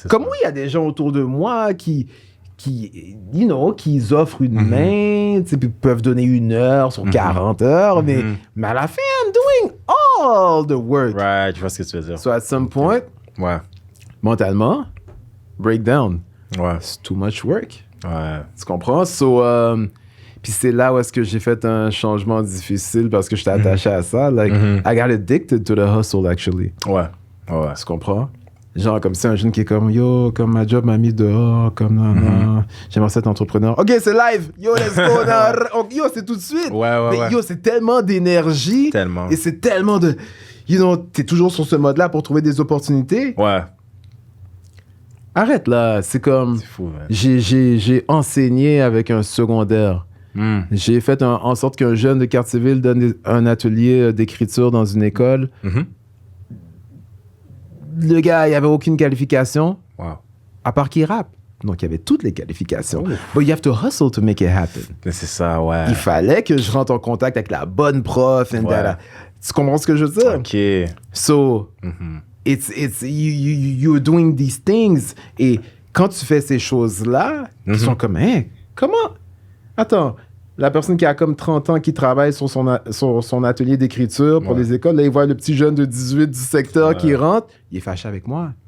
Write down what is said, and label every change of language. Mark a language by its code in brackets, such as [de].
[fr] Comme oui, il y a des gens autour de moi qui you know, qui offrent une main, tu sais, puis peuvent donner 1 heure sur 40 heures, mais à la fin, [en] I'm doing all the work. [fr] Right, je vois ce que tu veux dire. [en] So at some point, [fr] Ouais. mentalement, breakdown. Ouais. [en] It's too much work. [fr] Ouais. Tu comprends? So, puis c'est là où est-ce que j'ai fait un changement difficile parce que j'étais attaché à ça. [en] Like, I got addicted to the hustle, actually. [fr] Ouais. Tu comprends? Genre, comme c'est un jeune qui est comme, yo, comme ma job m'a mis dehors, comme non, j'aimerais être entrepreneur. OK, c'est live! Yo, [en] let's go! [fr] Yo, c'est tout de suite! Ouais. Mais yo, c'est tellement d'énergie. Tellement. Et c'est tellement de... You know, t'es toujours sur ce mode-là pour trouver des opportunités. Ouais. Arrête là, c'est comme... C'est fou, man. J'ai enseigné avec un secondaire. J'ai fait en sorte qu'un jeune de Cartierville donne un atelier d'écriture dans une école. Le gars, il avait aucune qualification, Wow. à part qu'il rappe. Donc, il y avait toutes les qualifications. [en] But you have to hustle to make it happen. [fr] Mais c'est ça, ouais. Il fallait que je rentre en contact avec la bonne prof. [en] And that. [fr] Tu comprends ce que je veux dire? OK. [en] So, it's you're doing these things. [fr] Et quand tu fais ces choses-là, ils sont comme, hein, comment? Attends, la personne qui a comme 30 ans qui travaille sur son atelier d'écriture pour les écoles, là, il voit le petit jeune de 18 du secteur qui rentre, il est fâché avec moi.